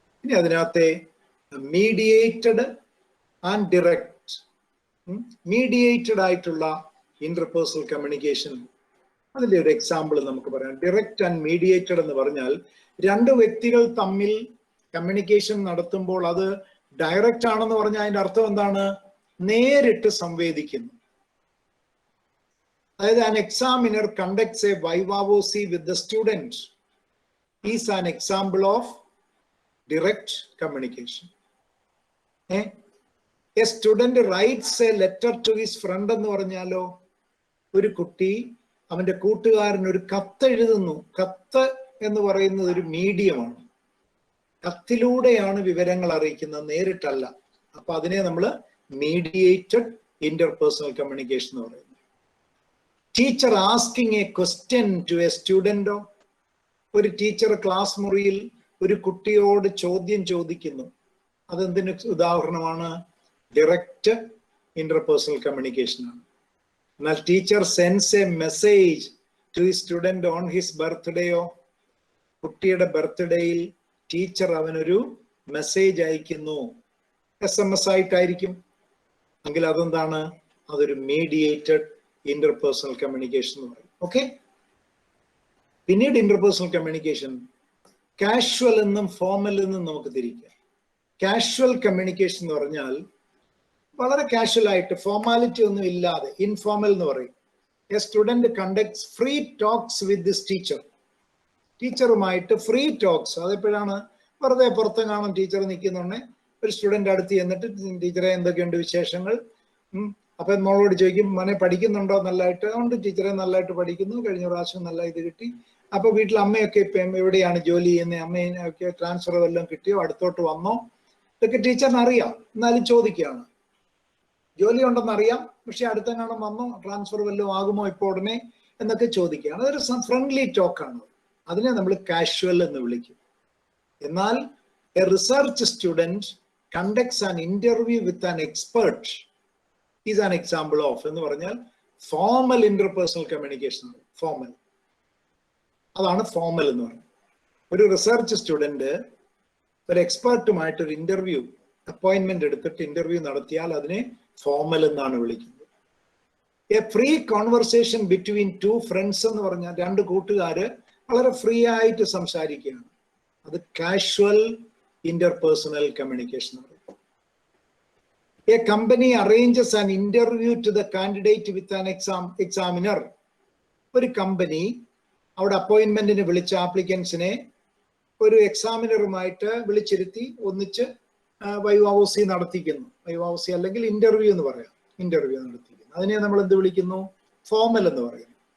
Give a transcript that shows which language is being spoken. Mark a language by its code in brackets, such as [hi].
[ml] ഇനി അതിനകത്തെ mediated and direct, mediated ആയിട്ടുള്ള ഇന്റർപേഴ്സണൽ കമ്മ്യൂണിക്കേഷൻ, അതിന്റെ ഒരു എക്സാമ്പിൾ നമുക്ക് പറയാം. ഡിറക്റ്റ് ആൻഡ് മീഡിയേറ്റഡ് എന്ന് പറഞ്ഞാൽ 2 വ്യക്തികൾ തമ്മിൽ കമ്മ്യൂണിക്കേഷൻ നടത്തുമ്പോൾ അത് ഡയറക്റ്റ് ആണെന്ന് പറഞ്ഞാൽ അതിന്റെ അർത്ഥം എന്താണ്? നേരിട്ട് സംവേദിക്കുന്നു. അതായത് [en] an examiner conducts a vivavosi with the student is an example of direct communication. A student writes a letter to his friend [ml] എന്ന് പറഞ്ഞാലോ, ഒരു കുട്ടി അവന്റെ കൂട്ടുകാരന് ഒരു കത്ത് എഴുതുന്നു. കത്ത് എന്ന് പറയുന്നത് ഒരു മീഡിയമാണ്. കത്തിലൂടെയാണ് വിവരങ്ങൾ അറിയിക്കുന്നത്, നേരിട്ടല്ല. അപ്പൊ അതിനെ നമ്മൾ മീഡിയേറ്റഡ് ഇന്റർപേഴ്സണൽ കമ്മ്യൂണിക്കേഷൻ എന്ന് പറയുന്നത്. [en] teacher asking a question to a സ്റ്റുഡന്റോ, [ml] ഒരു ടീച്ചർ ക്ലാസ് മുറിയിൽ ഒരു കുട്ടിയോട് ചോദ്യം ചോദിക്കുന്നു. അതെന്തിന് ഉദാഹരണമാണ്? ഡയറക്റ്റ് ഇന്റർപേഴ്സണൽ കമ്മ്യൂണിക്കേഷൻ ആണ്. എന്നാൽ [en] Teacher sends a message to the student on his birthday. [ml] കുട്ടിയുടെ ബർത്ത്ഡേയിൽ ടീച്ചർ അവനൊരു മെസ്സേജ് അയക്കുന്നു. SMS ആയിട്ടായിരിക്കും. എങ്കിൽ അതെന്താണ്? അതൊരു മീഡിയേറ്റഡ് ഇന്റർപേഴ്സണൽ കമ്മ്യൂണിക്കേഷൻ എന്ന് പറയും. ഓക്കെ. പിന്നീട് ഇന്റർപേഴ്സണൽ കമ്മ്യൂണിക്കേഷൻ കാഷ്വൽ എന്നും ഫോർമൽ എന്നും നമുക്ക് തിരിക്കാം. കാഷ്വൽ കമ്മ്യൂണിക്കേഷൻ എന്ന് പറഞ്ഞാൽ വളരെ കാഷ്വൽ ആയിട്ട്, ഫോർമാലിറ്റി ഒന്നും ഇല്ലാതെ, ഇൻഫോർമൽ എന്ന് പറയും. [en] A student conducts free talks with this teacher. [ml] ടീച്ചറുമായിട്ട് free talks. അതെപ്പോഴാണ്? വെറുതെ പുറത്ത് കാണും ടീച്ചർ നിൽക്കുന്നുണ്ടെ ഒരു സ്റ്റുഡന്റ് അടുത്ത് ചെന്നിട്ട് ടീച്ചറെ എന്തൊക്കെയുണ്ട് വിശേഷങ്ങൾ, അപ്പൊ മോളോട് ചോദിക്കും മോനെ പഠിക്കുന്നുണ്ടോ നല്ലതായിട്ട്? അതുകൊണ്ട് ടീച്ചറെ നല്ലതായിട്ട് പഠിക്കുന്നു, കഴിഞ്ഞ പ്രാവശ്യം നല്ല ഇത് കിട്ടി. അപ്പൊ വീട്ടിൽ അമ്മയൊക്കെ ഇപ്പം എവിടെയാണ് ജോലി ചെയ്യുന്നത്, അമ്മയൊക്കെ ട്രാൻസ്ഫർ വല്ലതും കിട്ടിയോ, അടുത്തോട്ട് വന്നോ, ഇതൊക്കെ ടീച്ചറിന് അറിയാം. എന്നാലും ചോദിക്കുകയാണ്. ജോലി ഉണ്ടെന്ന് അറിയാം, പക്ഷെ അടുത്തെങ്ങാനും വന്നോ, ട്രാൻസ്ഫർ വല്ലതും ആകുമോ ഇപ്പോൾ ഉടനെ എന്നൊക്കെ ചോദിക്കുകയാണ്. അതൊരു ഫ്രണ്ട്ലി ടോക്കാണ്. അതിനെ നമ്മൾ കാഷ്വൽ എന്ന് വിളിക്കും. എന്നാൽ [en] a research student conducts an interview with an expert is an example of [ml] എന്ന് പറഞ്ഞാൽ ഫോർമൽ ഇന്റർപേഴ്സണൽ കമ്മ്യൂണിക്കേഷൻ. ഫോർമൽ, അതാണ് ഫോർമൽ എന്ന് പറയുന്നത്. ഒരു റിസർച്ച് സ്റ്റുഡന്റ് ഒരു എക്സ്പെർട്ടുമായിട്ട് ഒരു ഇന്റർവ്യൂ അപ്പോയിന്റ്മെന്റ് എടുത്തിട്ട് ഇന്റർവ്യൂ നടത്തിയാൽ അതിനെ ഫോർമൽ എന്നാണ് വിളിക്കുന്നത്. [en] a free conversation between two friends [ml] എന്ന് പറഞ്ഞാൽ രണ്ട് കൂട്ടുകാര് വളരെ ഫ്രീ ആയിട്ട് സംസാരിക്കുകയാണ്. അത് casual interpersonal communication. [en] A company arranges an interview to the candidate with an examiner. [ml] ഒരു കമ്പനി അവിടെ അപ്പോയിന്റ്മെന്റിന് വിളിച്ച ആപ്ലിക്കൻസിനെ ഒരു എക്സാമിനറുമായിട്ട് വിളിച്ചിരുത്തി ഒന്നിച്ച് വൈവാവോസി നടത്തിക്കുന്നു. വൈവാവോസി അല്ലെങ്കിൽ ഇന്റർവ്യൂ എന്ന് പറയാം. ഇന്റർവ്യൂ നടത്തിക്കുന്നു. അതിനെ നമ്മൾ എന്ത് വിളിക്കുന്നു? ഫോർമൽ എന്ന് പറയുന്നു.